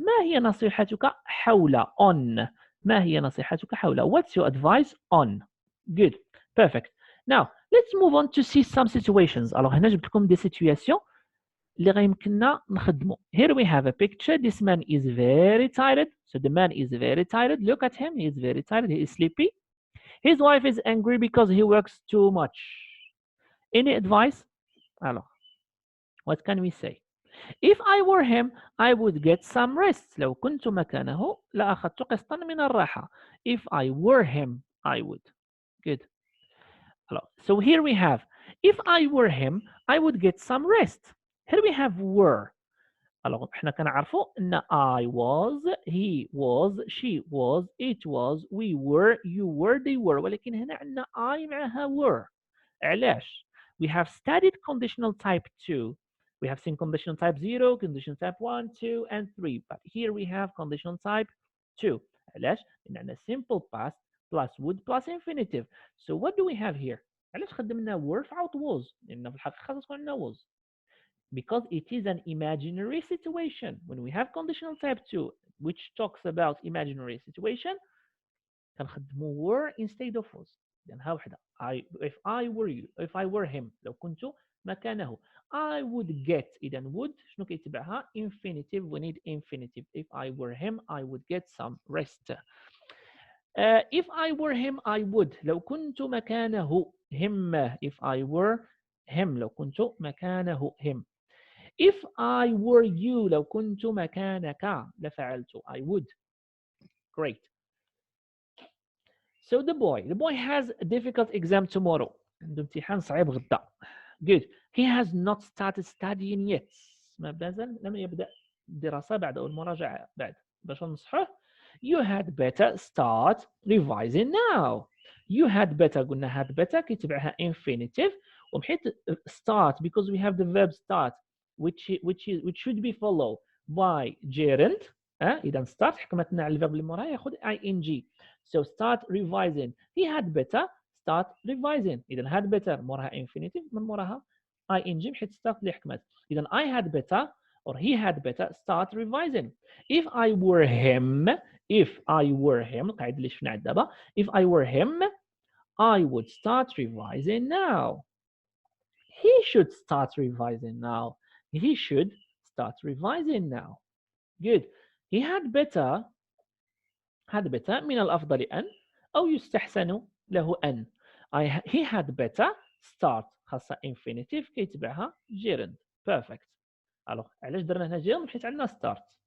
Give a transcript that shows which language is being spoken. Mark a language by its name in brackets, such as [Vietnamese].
[Arabic] ما هي نصيحتك حول on؟ ما هي نصيحتك حول؟ [English] What's your advice on? Good. Perfect. Now let's move on to see some situations. [Arabic] Alors هنا جبت لكم [French] des situations [Arabic] اللي غيمكننا نخدمو. [English] Here we have a picture. This man is very tired. So the man is very tired. Look at him. He is very tired. He is sleepy. His wife is angry because he works too much. Any advice? Alors, what can we say? If I were him, I would get some rest. [Arabic] لو كنت مكانه لأخذت قسطا من الراحة. [English] If I were him, I would. Good. So here we have, if I were him, I would get some rest. Here we have were. Alors, [Arabic] احنا كنعرفوا ان [English] I was, he was, she was, it was, we were, you were, they were. [Arabic] ولكن هنا عندنا I معها were. [English] علاش؟ We have studied conditional type 2. We have seen conditional type 0, conditional type 1, 2, and 3. But here we have conditional type 2. [Arabic] علاش؟ لأن عندنا [English] simple past plus would plus infinitive. So what do we have here? [Arabic] علاش خدمنا were في عوض was؟ لأن في الحقيقة خاص تكون عندنا was. [English] Because it is an imaginary situation. When we have conditional type 2, which talks about imaginary situation, كنخدمو were instead of was. [Arabic] إذن ها وحدة. [English] If I were you, if I were him, [Arabic] لو كنت مكانه, [English] I would get. [Arabic] إذن would شنو كيتبعها؟ Infinitive. [English] We need infinitive. If I were him, I would get some rest. If I were him, I would. [Arabic] لو كنت مكانه him. [English] If I were him. [Arabic] لو كنت مكانه him. [English] If I were you, [Arabic] لو كنت مكانك لفعلت. [English] I would. Great. So the boy has a difficult exam tomorrow. [Arabic] عنده امتحان صعيب غدا. Good. [English] He has not started studying yet. [Arabic] ما بازال لم يبدأ الدراسة بعد أو المراجعة بعد. باش نصحوه. [English] You had better start revising now. You had better قلنا had better كيتبعها infinitive ومحيت start because we have the verb start which should be followed by gerund. [Arabic] إذا start حكمتنا على الverb اللي موراها ياخذ ing. [English] So start revising. He had better start revising. [Arabic] إذا had better موراها infinitive من موراها ing بحيث start اللي حكمت. [English] إذا I had better or he had better start revising. If I were him, [Arabic] القاعدة اللي شفنا دابا. [English] If I were him, I would start revising now. He should start revising now. He should start revising now. Good. He had better [Arabic] من الأفضل أن أو يستحسن له أن. [English] He had better start خاصة infinitive كيتبعها gerund. Perfect. [Arabic] Alors علاش درنا هنا gerund حيت عندنا start.